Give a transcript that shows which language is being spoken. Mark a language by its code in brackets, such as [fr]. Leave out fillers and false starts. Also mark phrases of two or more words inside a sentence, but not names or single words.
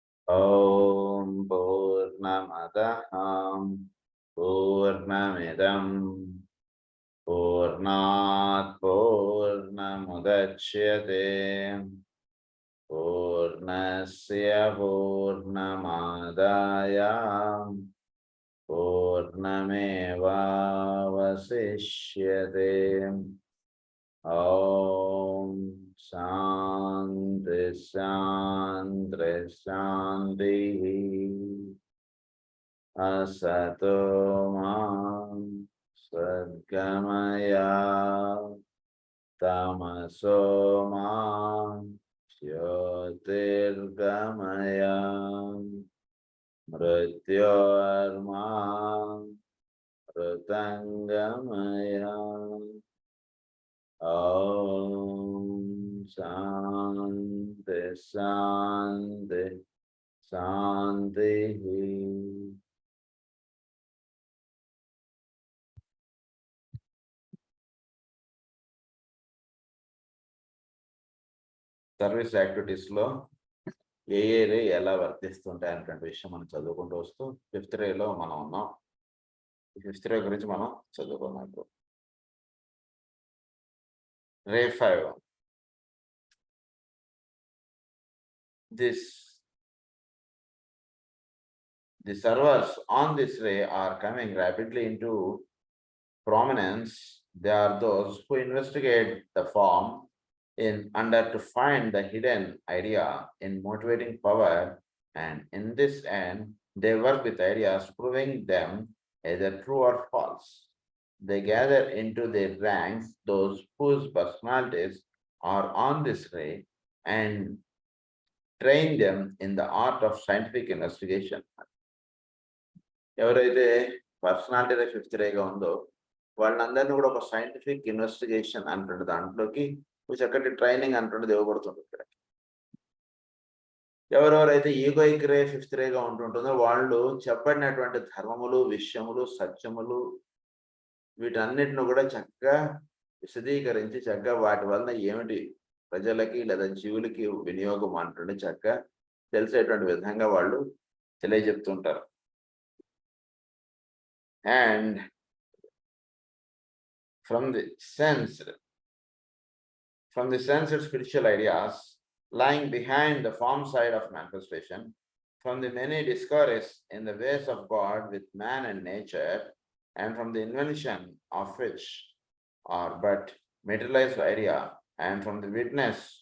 [sa] ఓం పూర్ణమదః పూర్ణమిదం పూర్ణాత్ పూర్ణముదచ్యతే పూర్ణస్య పూర్ణమాదాయ పూర్ణమేవావశిష్యతే. ఓం శాంతి శాంతి శాంతి. असतो मा सद्गमय तमसो मा ज्योतिर्गमय मृत्योर्मा मृतंगमय. ओम शांति शांति शांति. [en] service activitiesలో [te] ఏ రే ఎలా వర్తిస్తుంటాయి అనేటువంటి విషయం మనం చదువుకుంటూ వస్తూ 5th రేలో మనం ఉన్నాం. 5th రే గురించి మనం చదువుకున్నాం. రే 5. [en] The servers on this ray are coming rapidly into prominence. They are those who investigate the form to find the hidden idea in motivating power, and in this end they work with ideas proving them either true or false. They gather into their ranks those whose personalities are on this ray and train them in the art of scientific investigation. [te] ఎవరైతే పర్సనాలిటీ 5th రేగా ఉందో వాళ్ళందరినీ కూడా ఒక [en] scientific investigation [te] అంటుండే దాంట్లోకి చక్కటి ట్రైనింగ్ అంటుండేది ఇవ్వబడుతుంది. ఇక్కడ ఎవరెవరైతే [en] egoic ray [te] 5th రేగా ఉంటుంటుందో వాళ్ళు చెప్పడినటువంటి ధర్మములు, విషయములు, సత్యములు వీటన్నిటిని కూడా చక్కగా విశదీకరించి చక్కగా వాటి వలన ఏమిటి ప్రజలకి లేదా జీవులకి వినియోగం అంటుండే చక్కగా తెలిసేటువంటి విధంగా వాళ్ళు తెలియజెప్తుంటారు. [en] And from the sensed spiritual ideas lying behind the form side of manifestation, from the many discoveries in the ways of God with man and nature, and from the invention of which are but materialized idea, and from the witness